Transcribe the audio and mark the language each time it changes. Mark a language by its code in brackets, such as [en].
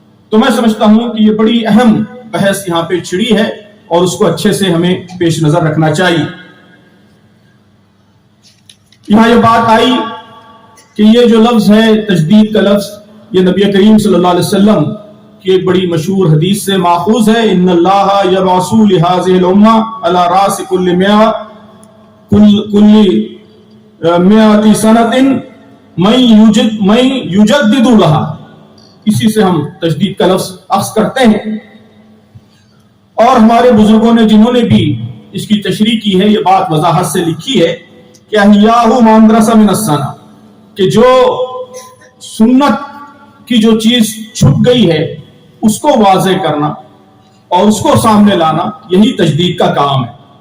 [ur] تو میں سمجھتا ہوں کہ یہ بڑی اہم بحث یہاں پہ چھڑی ہے اور اس کو اچھے سے ہمیں پیش نظر رکھنا چاہیے. یہاں یہ بات آئی کہ یہ جو لفظ ہے تجدید کا لفظ, یہ نبی کریم صلی اللہ علیہ وسلم کی ایک بڑی مشہور حدیث سے ماخوذ ہے. [ar] ان اللہ یبعث لهذه الامه على راس كل 100 سنۃ من یجدد لها. [ur] اسی سے ہم تجدید کا لفظ اخذ کرتے ہیں. اور ہمارے بزرگوں نے جنہوں نے بھی اس کی تشریح کی ہے, یہ بات وضاحت سے لکھی ہے کہ [ar] احیاء ما اندرس من السنہ, [ur] کہ جو سنت کی جو چیز چھپ گئی ہے اس کو واضح کرنا اور اس کو سامنے لانا, یہی تجدید کا کام ہے.